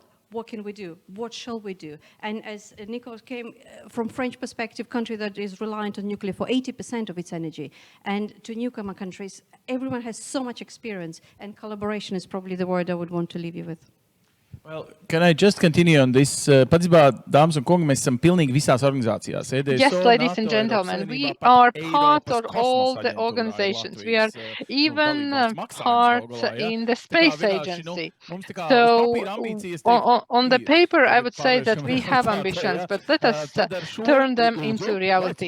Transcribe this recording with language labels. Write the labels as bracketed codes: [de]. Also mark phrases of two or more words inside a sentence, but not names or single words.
[en] What can we do? What shall we do? And as Nicolas came from French perspective, country that is reliant on nuclear for 80% of its energy, and to newcomer countries, everyone has so much experience, and collaboration is probably the word I would want to leave you with. Well, can I just continue on this? [lv] Patiesībā, dāmas un kungi, mēs esam pilnīgi visās organizācijās. [en] Yes, ladies and gentlemen, we are part of all the organizations. We are even part in the Space Agency. So, on the paper, I would say that we have ambitions, but let us turn them into reality.